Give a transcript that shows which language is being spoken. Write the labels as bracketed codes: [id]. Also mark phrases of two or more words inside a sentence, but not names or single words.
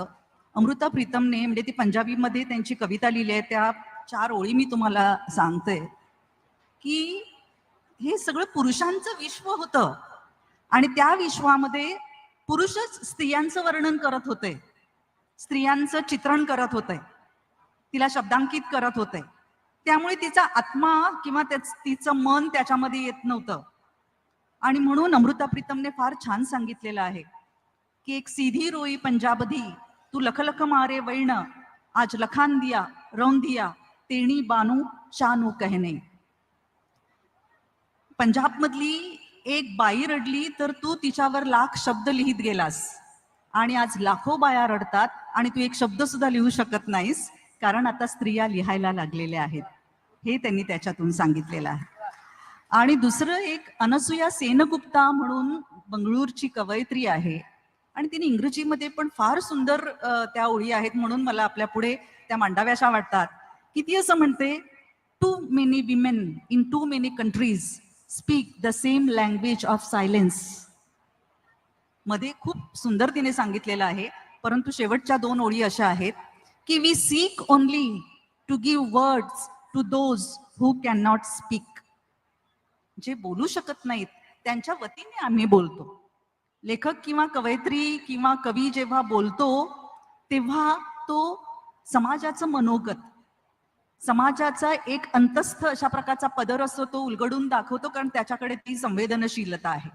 [mr] अमृता प्रीतमने म्हणजे ती पंजाबीमध्ये त्यांची कविता लिहिली आहे, त्या 4 ओळी मी तुम्हाला सांगते की हे सगळं पुरुषांचं विश्व होतं आणि त्या विश्वामध्ये पुरुषच स्त्रियांचं वर्णन करत होते, स्त्रियांचं चित्रण करत होते, तिला शब्दांकित करत होते. त्यामुळे तिचा आत्मा किंवा तिचं मन त्याच्यामध्ये येत नव्हतं. आणि म्हणून अमृता प्रीतमने फार छान सांगितलेलं आहे की [pa] ਇੱਕ ਸੀ ਧੀ ਰੋਈ ਪੰਜਾਬ ਦੀ ਤੂੰ ਲੱਖ ਲੱਖ ਮਾਰੇ ਵੈਣ ਅੱਜ ਲੱਖਾਂ ਦੀਆਂ ਰੋਣ ਦੀਆਂ ਤੈਨੂੰ ਬਾਨੂ ਸ਼ਾਨੂ ਕਹਿਣ. [mr] पंजाब मधली एक बाई रडली तर तू तिच्यावर लाख शब्द लिहित गेलास आणि आज लाखो बाया रडतात आणि तू एक शब्द सुद्धा लिहू शकत नाहीस, कारण आता स्त्रिया लिहायला लागलेल्या आहेत. हे त्यांनी त्याच्यातून सांगितलेलं आहे. आणि दुसरं एक अनसुया सेनगुप्ता म्हणून बंगळूरची कवयित्री आहे आणि तिने इंग्रजीमध्ये पण फार सुंदर त्या ओळी आहेत, म्हणून मला आपल्या पुढे त्या मांडाव्याशा वाटतात की ती असं म्हणते, [en] Too many women in too many countries speak the same language of silence. [mr] मध्ये खूप सुंदर तिने सांगितलेलं आहे, परंतु शेवटच्या 2 ओळी अशा आहेत की [en] We seek only to give words to those who cannot speak. [mr] जे बोलू शकत नाहीत त्यांच्या वतीने आम्ही बोलतो. लेखक किंवा कवयित्री किंवा कवी जेव्हा बोलतो तेव्हा तो समाजाचं मनोगत, समाजाचा एक अंतस्थ अशा प्रकारचा पदर असतो, तो उलगडून दाखवतो, कारण त्याच्याकडे ती संवेदनशीलता आहे.